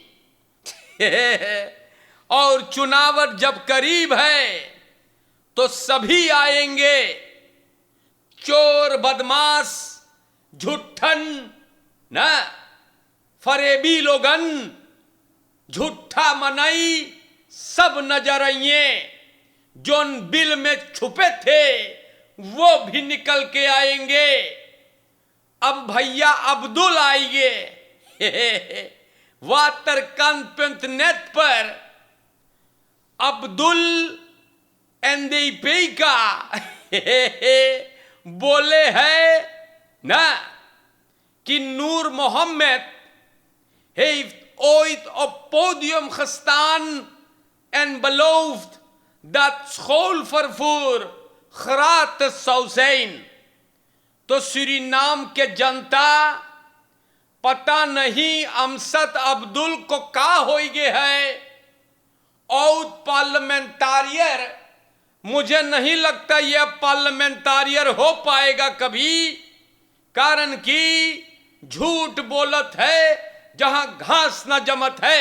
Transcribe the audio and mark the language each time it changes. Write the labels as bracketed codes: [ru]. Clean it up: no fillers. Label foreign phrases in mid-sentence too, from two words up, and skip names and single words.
[hns] और चुनावट जब करीब है तो सभी आएंगे, चोर बदमाश झुट्ठन ना, फरेबी लोगन, झूठा मनई सब नजर आइए। जोन बिल में छुपे थे वो भी निकल के आएंगे। अब भैया अब्दुल आएंगे वातर कांत नेट पर अब्दुल एंदीपी का बोले है ना कि नूर मोहम्मद [nl] heeft ooit op podium gestaan en beloofd dat schoolvervoer gratis zou zijn. [hns] तो सूरीनाम के जनता पता नहीं अमसद अब्दुल को का हो गए है और पार्लियामेंटारियर, मुझे नहीं लगता यह पार्लियामेंटारियर हो पाएगा कभी, कारण कि झूठ बोलत है जहां घास न जमत है।